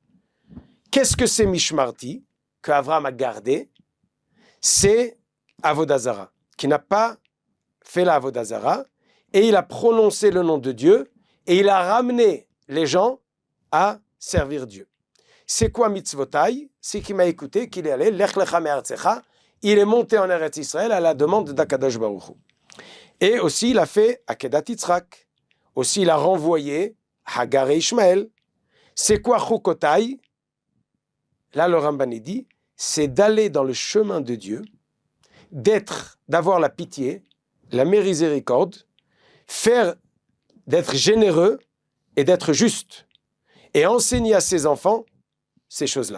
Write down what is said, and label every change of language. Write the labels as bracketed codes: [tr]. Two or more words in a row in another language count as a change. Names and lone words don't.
[fr] Qu'est-ce que c'est Mishmarti, que Avraham a gardé? C'est Avodazara, qui n'a pas fait la Avodazara, et il a prononcé le nom de Dieu, et il a ramené les gens à servir Dieu. C'est quoi mitzvotai? C'est qu'il m'a écouté, qu'il est allé, [he] לך לך מארצך, [fr] il est monté en Eretz Israël à la demande d' [he] הקדוש ברוך הוא. [fr] Et aussi, il a fait [he] עקדת יצחק. [fr] Aussi, il a renvoyé Hagar et Ishmaël. C'est quoi chukotai? Là, le Ramban dit, c'est d'aller dans le chemin de Dieu, d'avoir la pitié, la miséricorde, d'être généreux et d'être juste, et enseigner à ses enfants ces choses-là.